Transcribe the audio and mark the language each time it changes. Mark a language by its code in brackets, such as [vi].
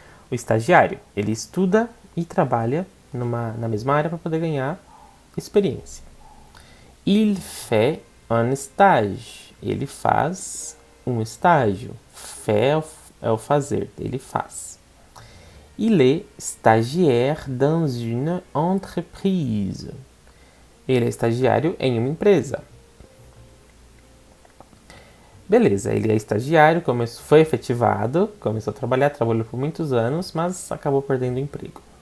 [pt] O estagiário, ele estuda e trabalha na mesma área para poder ganhar experiência. [fr] Il fait un stage. [pt] Ele faz um estágio. Fait é o fazer, ele faz. [fr] Il est stagiaire dans une entreprise. [pt] Ele é estagiário em uma empresa. Beleza, ele é estagiário, foi efetivado, começou a trabalhar, trabalhou por muitos anos, mas acabou perdendo o emprego.